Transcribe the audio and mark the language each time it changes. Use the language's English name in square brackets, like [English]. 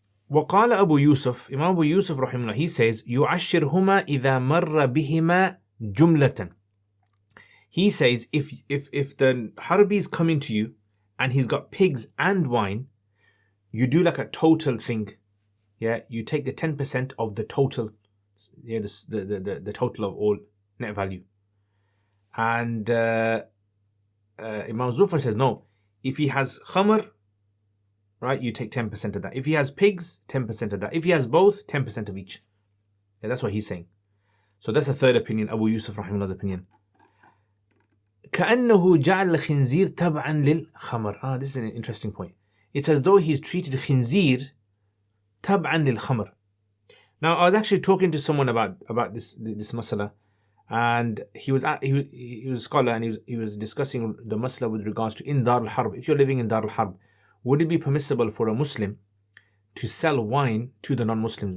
[Arabic] وقال أبو يوسف, [English] Imam Abu Yusuf rahimahullah, he says [Arabic] يعشرهما إذا مر بهما جملة. [English] He says if the Harbi is coming to you and he's got pigs and wine, you do like a total thing. You take the 10% of the total, the total of all net value. And Imam Zufar says no. If he has khamr, right, you take 10% of that. If he has pigs, 10% of that. If he has both, 10% of each. That's what he's saying. So that's a third opinion, Abu Yusuf rahimahullah's opinion. [Arabic] كأنه جعل الخنزير تبعا للخمر. [English] This is an interesting point. It's as though he's treated khinzir [Arabic] تبعا للخمر. [English] Now, I was actually talking to someone about this masala, and he was a scholar, and he was discussing the masala with regards to in Dar al-Harb. If you're living in Dar al-Harb, would it be permissible for a Muslim to sell wine to the non-Muslims?